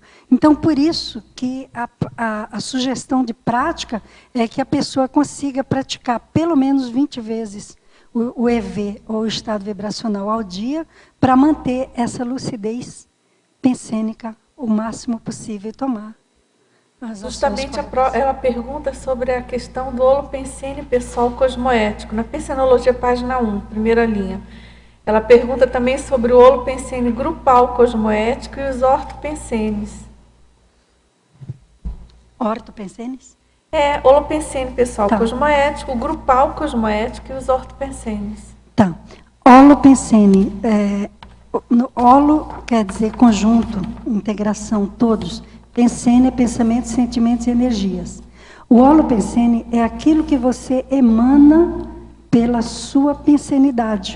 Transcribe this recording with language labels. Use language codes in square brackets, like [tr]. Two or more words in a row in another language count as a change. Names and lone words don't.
[pt] Então, por isso que a sugestão de prática é que a pessoa consiga praticar pelo menos 20 vezes o EV, ou o estado vibracional, ao dia, para manter essa lucidez pensênica o máximo possível e tomar as Justamente ela pergunta sobre a questão do holopensene pessoal cosmoético, na Pensenologia, página 1, primeira linha. Ela pergunta também sobre o holopensene grupal cosmoético e os ortopensenes. Ortopensenes? Holopensene pessoal cosmoético, grupal cosmoético e os ortopensenes. Tá. Holopensene, holo quer dizer conjunto, integração, todos. Pensene é pensamento, sentimentos e energias. O holopensene é aquilo que você emana pela sua pensenidade.